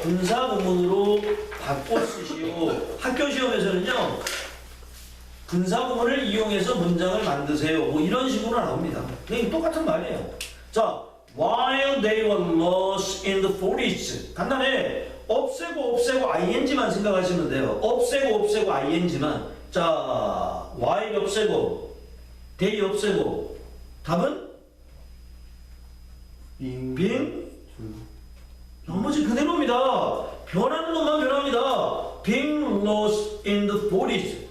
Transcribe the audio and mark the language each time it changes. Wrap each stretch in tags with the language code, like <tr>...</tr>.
<ko>분사 구문으로 바꿔 쓰시오. 학교 시험에서는요 분사구문을 이용해서 문장을 만드세요. 뭐 이런 식으로 나옵니다. 그냥 똑같은 말이에요.</ko> <en>자, while they were lost in the forest.</en> <ko>간단해. 없애고 ing만 생각하시면 돼요. 없애고 ing만. 자, while 없애고 they 없애고 답은 being 나머지 그대로입니다. 변하는 것만 변합니다.</ko> <en>being lost in the forest.</en>